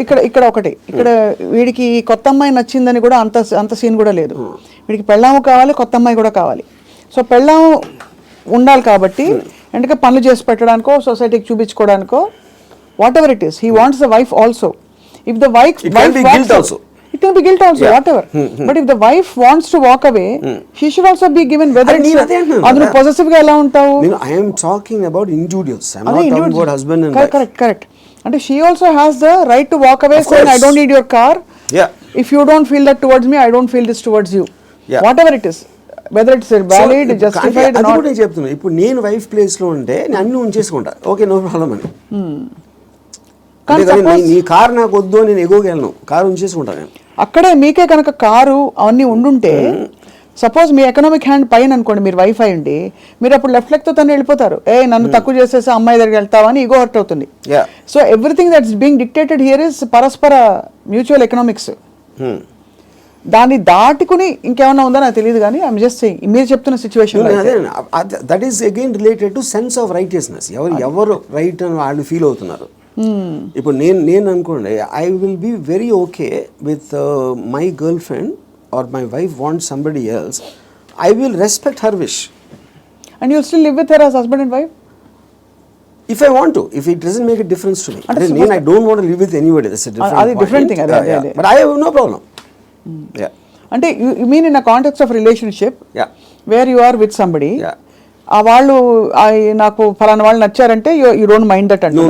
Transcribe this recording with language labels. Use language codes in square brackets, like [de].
[te] ఇక్కడ ఒకటి, ఇక్కడ వీడికి కొత్త అమ్మాయి నచ్చిందని కూడా అంత సీన్ కూడా లేదు. వీడికి పెళ్ళాము కావాలి, కొత్త అమ్మాయి కూడా కావాలి. సో పెళ్ళాము ఉండాలి కాబట్టి ఎందుకంటే పనులు చేసి పెట్టడానికో సొసైటీకి చూపించుకోవడానికో [en] Whatever it is, he wants the wife also. If the wife it can be guilt also, whatever. But if the wife wants to walk away, she should also be given, whether [te] adu possessive ga ela untavu. [en] I am talking about individuals, I am not talking about husband and wife. Correct. And she also has the right to walk away saying I don't need your car. If you don't feel that towards me, I don't feel this towards you. Whatever it is, whether it's valid, justified or not. [te] అది కూడా చెప్తున్నా. ఇప్పుడు నేను wife place లో ఉంటే నేను అన్ని ఉంచేసుకుంటా, okay no problem అని. నీ కారు నాకు వద్దు, నేను ఎగోగలను, కారు ఉంచేసుకుంటాను నేను. అక్కడే మీకే కనుక కారు అవన్నీ ఉండుంటే, సపోజ్ మీ ఎకనామిక్ హ్యాండ్ పైన అనుకోండి, మీరు వైఫ్ అయ్యండి, మీరు అప్పుడు లెఫ్ట్ లెగ్ తో తను వెళ్ళిపోతారు. నన్ను తక్కువ చేసేసి అమ్మాయి దగ్గరికి వెళ్తావా అని ఈగో హర్ట్ అవుతుంది. [en] so everything that's being dictated here is [te] పరస్పర మ్యూచువల్ ఎకనామిక్స్. దాన్ని దాటుకుని ఇంకేమన్నా ఉందో నాకు తెలియదు, కానీ [en] I'm just saying [te] మీరు చెప్తున్న situation [en] That is again related to sense of righteousness. [te] ఎవరు రైట్ అని వాళ్ళు ఫీల్ అవుతున్నారు. ఇప్పుడు నేను అనుకోండి, [en] I will be very okay with my girl friend or my wife want somebody else, I will respect her wish. And you still live with her as husband and wife? If I want to, if it doesn't make a difference to me, then I don't want to live with anybody. That's a different thing. But I have no problem. [te] అంటే [en] you mean in a context of relationship, where you are with somebody, [te] ఆ వాళ్ళు నాకు ఫలానా వాళ్ళు నచ్చారంటే [en] you don't mind that అంటే?